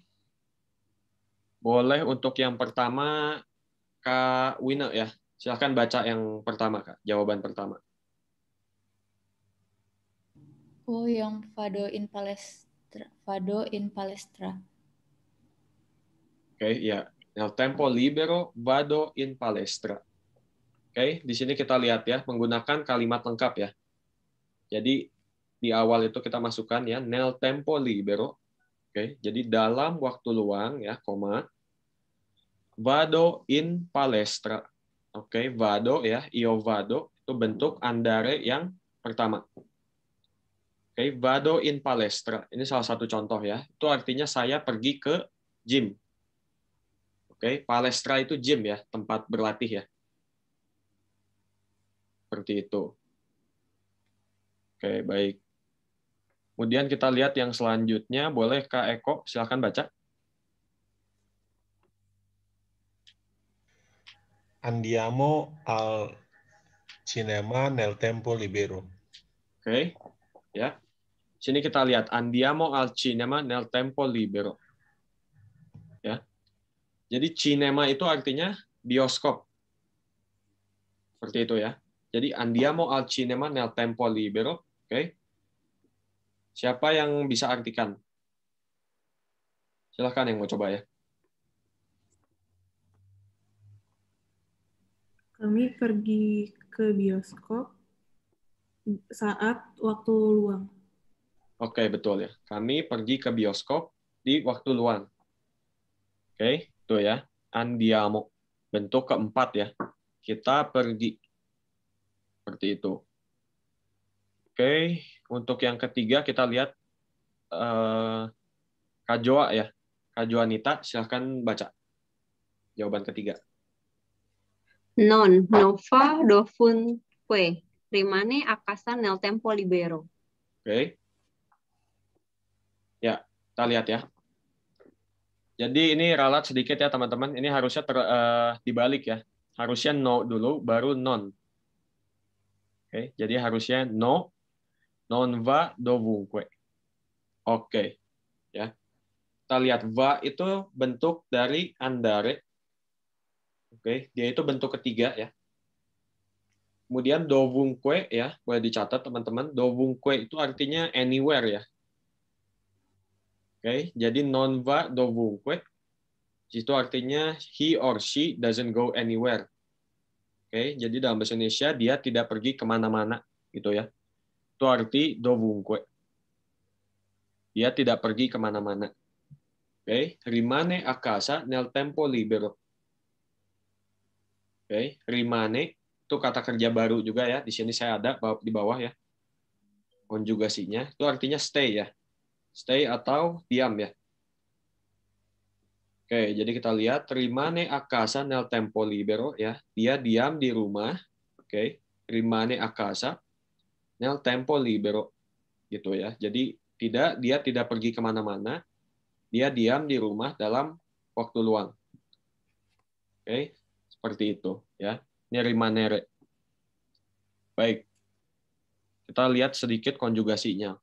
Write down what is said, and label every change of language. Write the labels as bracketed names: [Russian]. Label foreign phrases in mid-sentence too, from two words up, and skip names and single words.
[Indonesian] Boleh untuk yang pertama Kak Wina ya. Silahkan baca yang pertama, Kak. Jawaban pertama. [Italian] Oh, yang Vado in Palestra. Vado in Palestra. [Indonesian] Oke, ya. [Italian] Nel tempo libero vado in palestra. [Indonesian] Oke, di sini kita lihat ya, menggunakan kalimat lengkap ya. Jadi di awal itu kita masukkan ya [Italian] nel tempo libero. [Indonesian] Oke, jadi dalam waktu luang ya, koma [Italian] vado in palestra. [Indonesian] Oke, vado ya, [Italian] io vado [Indonesian] itu bentuk andare yang pertama. Oke, [Italian] vado in palestra. [Indonesian] Ini salah satu contoh ya. Itu artinya saya pergi ke gym. Oke, palestra itu gym ya, tempat berlatih ya. Seperti itu. Oke, baik. Kemudian kita lihat yang selanjutnya, boleh Kak Eko, silakan baca. [Italian] Andiamo al cinema nel tempo libero. [Indonesian] Oke, ya. Sini kita lihat [Italian] andiamo al cinema nel tempo libero. [Indonesian] Ya. Jadi cinema itu artinya bioskop. Seperti itu ya. [Italian] Jadi andiamo al cinema nel tempo libero. [Indonesian] Oke. Siapa yang bisa artikan? Silahkan yang mau coba ya. Kami pergi ke bioskop saat waktu luang. Oke, betul ya. Kami pergi ke bioskop di waktu luang. Oke, itu ya. Andiamo. Bentuk keempat ya. Kita pergi. Seperti itu. Oke, untuk yang ketiga kita lihat Kak Joa ya. Kak Joanita, silahkan baca jawaban ketiga. [Italian] Non fa dovunque rimane a casa nel tempo libero. [Indonesian] Oke. Ya, kita lihat ya. Jadi ini ralat sedikit ya teman-teman. Ini harusnya dibalik ya. Harusnya no dulu, baru non. Oke, jadi harusnya no, [Italian] non va dovunque. [Indonesian] Oke, ya. Kita lihat va itu bentuk dari andare. Oke, dia itu bentuk ketiga ya. Kemudian dovunque ya, boleh dicatat teman-teman. Dovunque itu artinya anywhere ya. Oke, jadi [Italian] non va dovunque [Indonesian] itu artinya [English] he or she doesn't go anywhere. [Indonesian] Oke, jadi dalam bahasa Indonesia dia tidak pergi kemana-mana gitu ya. Itu arti dovunque. Dia tidak pergi kemana-mana. Oke, [Italian] rimane a casa nel tempo libero. [Indonesian] Oke, rimane itu kata kerja baru juga ya. Di sini saya ada di bawah ya. Konjugasinya itu artinya stay ya. Stay atau diam ya. Oke, jadi kita lihat [Italian] rimane a casa nel tempo libero [Indonesian] ya. Dia diam di rumah. Oke, [Italian] rimane a casa nel tempo libero gitu ya. [Indonesian] Jadi dia tidak pergi kemana-mana. Dia diam di rumah dalam waktu luang. Oke, seperti itu ya. Ini rimanere. Baik. Kita lihat sedikit konjugasinya.